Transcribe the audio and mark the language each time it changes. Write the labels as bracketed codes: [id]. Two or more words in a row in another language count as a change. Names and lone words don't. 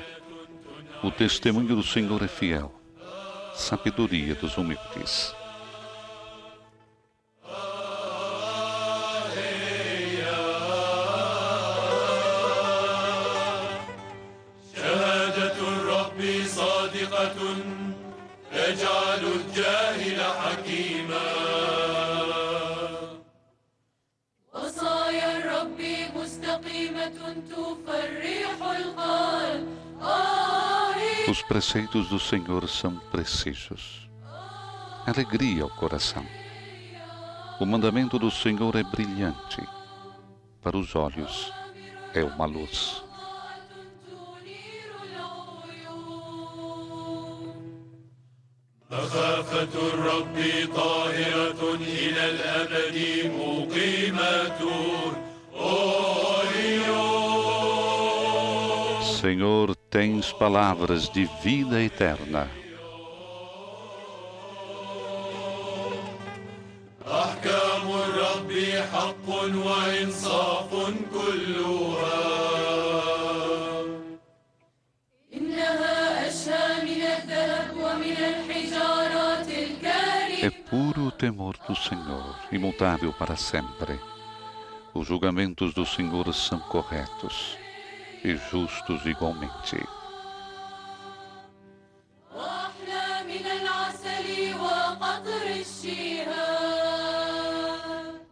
[pt] O testemunho do Senhor é fiel, sabedoria dos humildes. [ar] شهادة الرب صادقة تجعل الجاهل حكيما وصايا الرب مستقيمة تفرح القلب. [pt] Os preceitos do Senhor são precisos. Alegria ao coração. O mandamento do Senhor é brilhante. Para os olhos é uma luz. [ar] مخافة الرب طاهرة إلى الأبد مقيمة [pt] Senhor, tens palavras de vida eterna. [ar] أحكام الرب حق وإنصاف كلها إنها أشهى من الذهب ومن الحجارات الكريمة. [pt] É puro o temor do Senhor, imutável para sempre. Os julgamentos do Senhor são corretos e justos igualmente. [ar] وأحلى من العسل وقطر الشهاد.